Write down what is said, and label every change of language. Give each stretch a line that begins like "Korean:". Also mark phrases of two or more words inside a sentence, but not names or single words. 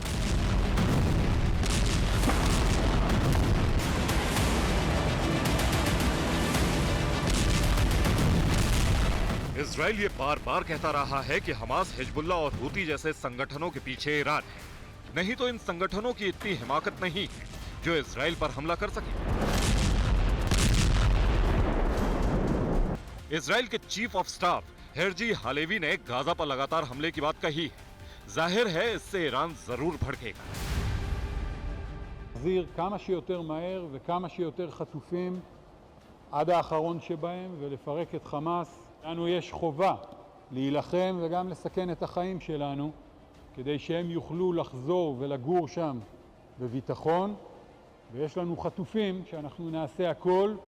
Hindi: इजराइल ये बार बार कहता रहा है कि हमास, हिजबुल्लाह और हूती जैसे संगठनों के पीछे ईरान है, नहीं तो इन संगठनों की इतनी हिमाकत नहीं है जो इजराइल पर हमला कर सके। इजराइल के
English: chief of staff
Hindi: हेरजी हालेवी ने गाजा पर लगातार हमले की बात कही है। जाहिर है इससे ईरान जरूर भड़केगा।
Hebrew: להחזיר כמה שיותר מהר וכמה שיותר חטופים עד האחרון שבהם ולפרק את חמאס. לנו יש חובה להילחם וגם לסכן את החיים שלנו כדי שהם יוכלו לחזור ולגור שם בביטחון, ויש לנו חטופים שאנחנו נעשה הכל